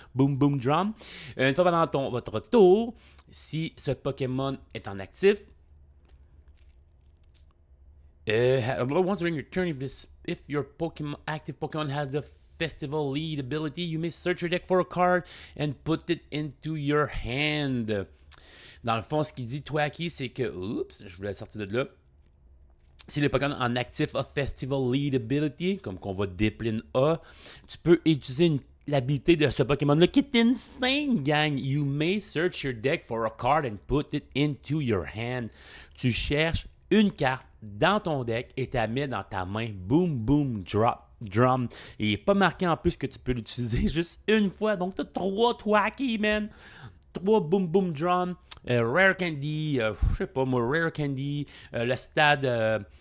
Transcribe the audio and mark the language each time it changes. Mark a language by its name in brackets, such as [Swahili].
[English] Boom Boom Drum. [French] Une fois pendant votre tour, si ce Pokémon est en actif, [English] once during your turn, if your active Pokémon has the Festival Lead ability, you may search your deck for a card and put it into your hand. [French] Dans le fond, ce qu'il dit, Twaki, c'est que... Oups, je voulais sortir de là. Si le Pokémon en actif a Festival Lead Ability, comme qu'on va Dipline A, tu peux utiliser l'habilité de ce Pokémon-là qui est insane, gang. [English] You may search your deck for a card and put it into your hand. [French] Tu cherches une carte dans ton deck et tu la mets dans ta main. Boom, boom, drum. Et il n'est pas marqué en plus que tu peux l'utiliser juste une fois. Donc, tu as 3 Twaki, man. 3 Boom Boom Drum, Rare Candy, je sais pas moi, Rare Candy, le stade